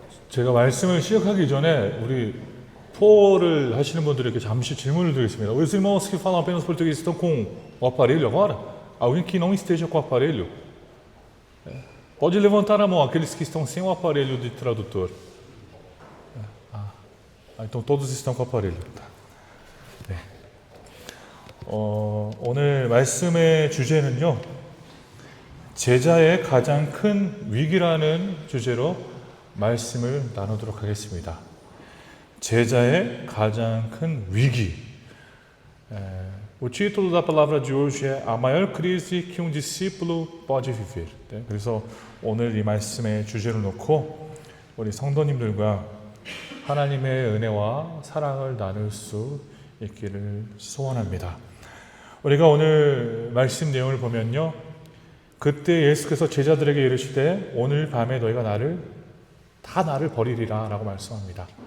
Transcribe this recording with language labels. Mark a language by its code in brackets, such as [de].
[ko] 제가 말씀을 시작하기 전에 우리 포를 ha시는 분들에게 잠시 질문을 드리겠습니다. [pt] Os irmãos que falam apenas português estão com o aparelho agora? Alguém que não esteja com o aparelho? Pode levantar a mão, aqueles que estão sem o aparelho de tradutor. Então todos estão com o aparelho. [ko] 네. 오늘 말씀의 주제는요, 제자의 가장 큰 위기라는 주제로 말씀을 나누도록 하겠습니다. 제자의 가장 큰 위기. [pt] O título da palavra de hoje é A maior crise que um discípulo pode viver. [ko] 네, 그래서 오늘 이 말씀의 주제를 놓고 우리 성도님들과 하나님의 은혜와 사랑을 나눌 수 있기를 소원합니다. 우리가 오늘 말씀 내용을 보면요, 그때 예수께서 제자들에게 이르시되 오늘 밤에 너희가 나를 버리리라 라고 말씀합니다.